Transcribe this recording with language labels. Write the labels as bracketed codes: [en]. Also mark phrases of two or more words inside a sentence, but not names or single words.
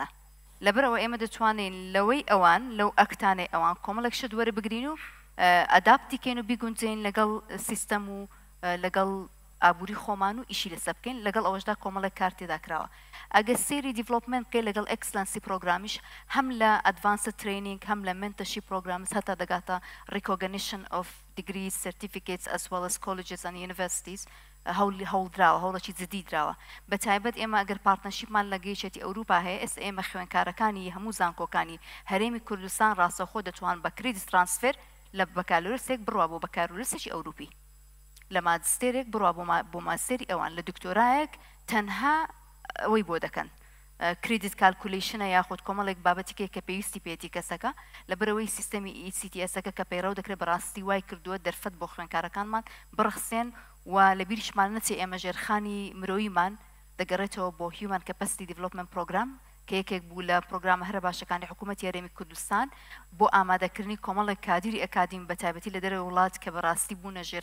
[ckb] لەبەرەوە ئێمە دەتوانین لەوەی ئەوان لەو ئەکتانەی ئەوان کۆمەڵێک شت وەرەبگرین و ئەداپتیکەین و بیگونجین لەگەڵ سیستەم و لەگەڵ ئابووری خۆمان و ئیشی لەسەر بکەین لەگەڵ ئەوەشدا کۆمەڵێک کار تێدا کراوە ئەگەر [en] career development [ckb] بکەین لەگەڵ [en] excellence programme [ckb] هەم لە [en] advanced training [ckb] هەم لە [en] mentorship programs [ckb] هەتا دەگاتە [en] recognition of degrees certificates as well as colleges and universities [ckb] هەوڵدراوە هەوڵەکی جدی دراوە بە تایبەت ئێمە ئەگەر پارتنەرشیپمان لە گەیشتی ئەوروپا هەیە ئێستا ئێمە خوێندکارەکانی هەموو زانکۆکانی هەرێمی کوردستان ڕاستەخۆ دەتوان بە [en] credit transfer [ckb] لە بەکالۆرسێک بڕوا بۆ بەکارۆرسێکی ئەوروپی لە ماجستێرێک بڕوا بۆ ماستێری ئەوان لە دکتۆرایەک تەنها ئەوەی بۆ دەکەن [en] credit calculation [ckb] یاخود کۆمەڵێک بابەتێک کە پێویستی پێێتی کەسەکە لەبەرەوەی سیستەمی ECTS-ەکە کە پەیڕەو دەکرێت بەڕاستی وای کردووە دەرفەت بۆ خوێندکارەکانمان بڕخسێن و لە بیریشمان نەچێ ئێمە ژێرخانی مرۆیمان دەگەڕێتەوە بۆ [en] Human Capacity Development Program [ckb] کە یەکێک بوو لە پرۆگرامە هەرە باشەکانی حکوومەتی هەرێمی کوردستان بۆ ئامادەکردنی کۆمەڵێک کادیری ئەکادیم بە تایبەتی لە دەرەوە وڵات کە بەڕاستی بوونە